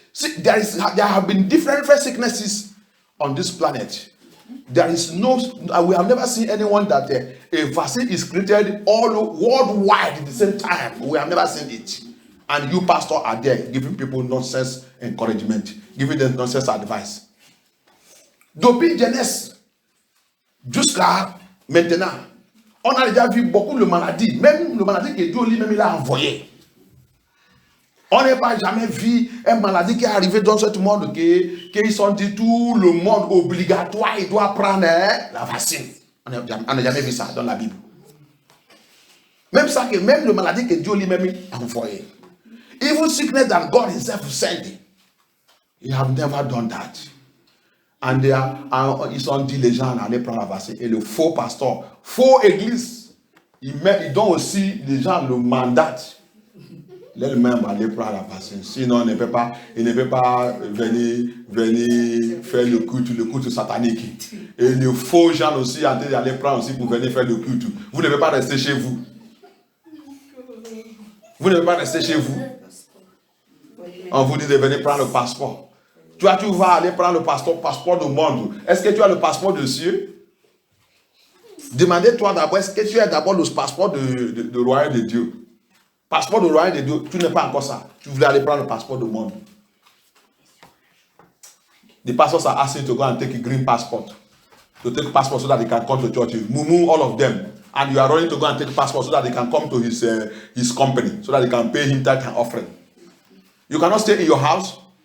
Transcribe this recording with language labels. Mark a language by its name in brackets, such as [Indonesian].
[English] See, there have been different sicknesses on this planet. There is we have never seen anyone that a vaccine is created all worldwide at the same time. We have never seen it. And you, pastor, are there giving people nonsense encouragement, giving them nonsense advice. [French] Depuis Genèse jusqu'à maintenant, on a déjà vu beaucoup de maladies, même le maladie que Dieu lui-même il a envoyé. On n'a pas jamais vu une maladie qui est arrivée dans ce monde qu'ils sont dit tout le monde obligatoire, il doit prendre la vaccine. On n'a jamais vu ça dans la Bible. Même ça, même le maladie que Dieu lui-même a envoyé. [English] Even sickness that God himself sent. He have never done that. [French] And ils sont dit les gens allaient prendre la vaccine. Et le faux pasteur, faux église, ils donnent aussi les gens le mandat. L'elle-même aller prendre la vaccine. Sinon, il ne peut pas venir faire le culte satanique. Et les faux gens aussi en train d'aller prendre aussi pour venir faire le culte. Vous ne devez pas rester chez vous. Vous ne devez pas rester chez vous. On vous dit de venir prendre le passeport. Tu vas aller prendre le passeport du monde. Est-ce que tu as le passeport de cieux? Demandez-toi d'abord, est-ce que tu as d'abord le passeport de royaume de Dieu? Passeport de royaume de Dieu, tu n'es pas encore ça. Tu voulais aller prendre le passeport du monde. [English] The pastors are asking to go and take a green passport. To take passport so that they can come to church. Mumu, all of them. And you are running to go and take passport so that they can come to his company. So that they can pay him tithe and offering. You cannot stay in your house.